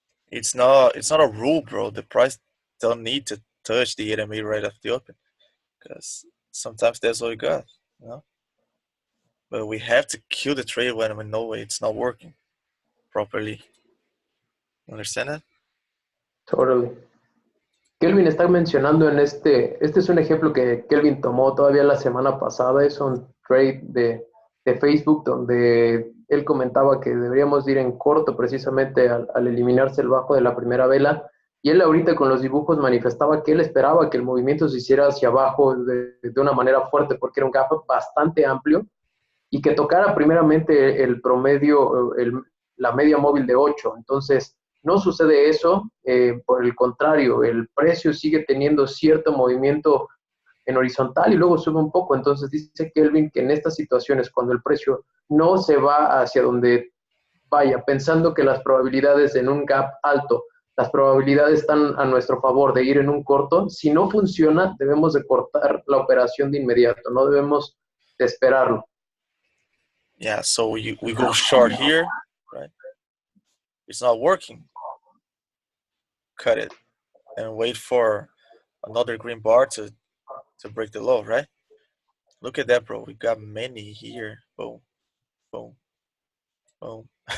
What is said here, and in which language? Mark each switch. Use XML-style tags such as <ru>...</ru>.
<en>It's not a rule, bro. The price don't need to touch the 8 MA right off the open. Because sometimes that's all you got, you know? But we have to kill the trade when we know it's not working properly. Understand that? Totally.</en> <es>Kelvin está mencionando en este es un ejemplo que Kelvin tomó todavía la semana pasada, es un trade de Facebook donde él comentaba que deberíamos ir en corto precisamente al eliminarse el bajo de la primera vela, y él ahorita con los dibujos manifestaba que él esperaba que el movimiento se hiciera hacia abajo de una manera fuerte porque era un gap bastante amplio y que tocara primeramente el promedio, la media móvil de 8. Entonces, no sucede eso, por el contrario, el precio sigue teniendo cierto movimiento en horizontal y luego sube un poco. Entonces dice Kelvin que en estas situaciones, cuando el precio no se va hacia donde vaya, pensando que las probabilidades en un gap alto, las probabilidades están a nuestro favor de ir en un corto, si no funciona, debemos de cortar la operación de inmediato, no debemos de esperarlo.</es> <en>Yeah, so we go short here, right? It's not working. Cut it and wait for another green bar to break the low, right? Look at that, bro. We got many here. Boom, boom, boom.</en>